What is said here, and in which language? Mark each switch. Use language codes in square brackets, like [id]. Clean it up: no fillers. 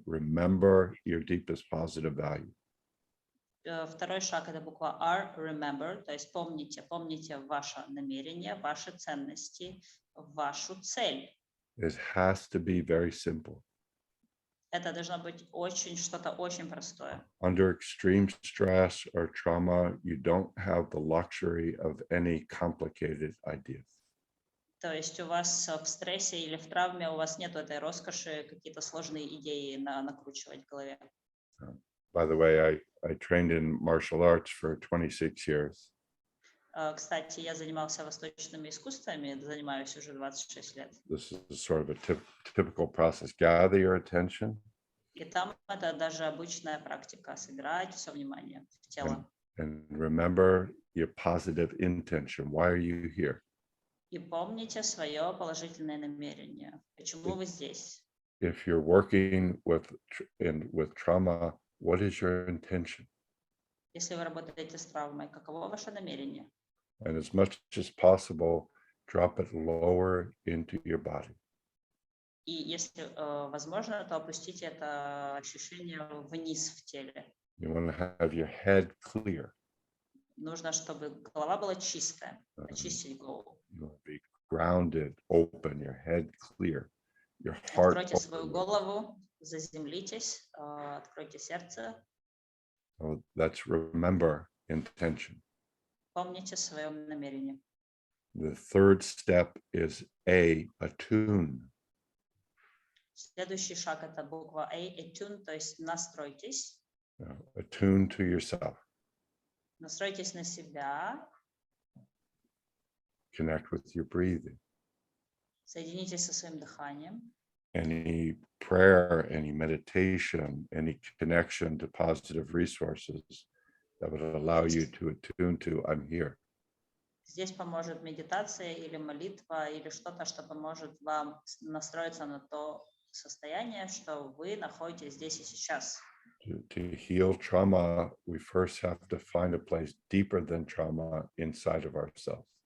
[en] Remember your deepest positive value. [ru] Второй шаг — это буква R, remember, то есть помните ваше намерение, ваши ценности, вашу цель. [en] It has to be very simple. [ru] Это должно быть что-то очень простое. [en] Under extreme stress or trauma, you don't have the luxury of any complicated ideas. [ru] То есть у вас в стрессе или в травме у вас нет этой роскоши какие-то сложные идеи накручивать в голове. [en] By the way, I trained in martial arts for 26 years. [ru] Кстати, я занимался восточными искусствами, занимаюсь уже 26 лет. [en] This is sort of a typical process. Gather your attention [ru] И там это даже обычная практика — собирать все внимание в тело. [en] and remember your positive intention. Why are you here? [ru] И помните свое положительное намерение. Почему вы здесь? [en] If you're working with trauma, what is your intention? [ru] Если вы работаете с травмой, каково ваше намерение? [en] And as much as possible, drop it lower into your body. [ru] И если возможно, то опустите это ощущение вниз в теле. [en] You want to have your head clear. [ru] Нужно, чтобы голова была чистая, очистить голову. [en] You want to be grounded, open, your head clear, your heart [ru] Откройте свою [en] open. [ru] голову, заземлитесь, откройте сердце, [en] So that's remember intention. [ru] помните свое намерение. [en] The third step is attune. [ru] Следующий шаг — это буква A, attune, то есть настройтесь. [en] Attune to yourself. [ru] Настройтесь на себя, [en] Connect with your breathing. [ru] соединитесь со своим дыханием. [en] Any prayer, any meditation, any connection to positive resources that would allow you to attune to, I'm here. [ru] Здесь поможет медитация или молитва, или что-то, что поможет вам настроиться на то состояние, что вы находитесь здесь и сейчас. [en] To heal trauma, we first have to find a place deeper than trauma inside of ourselves.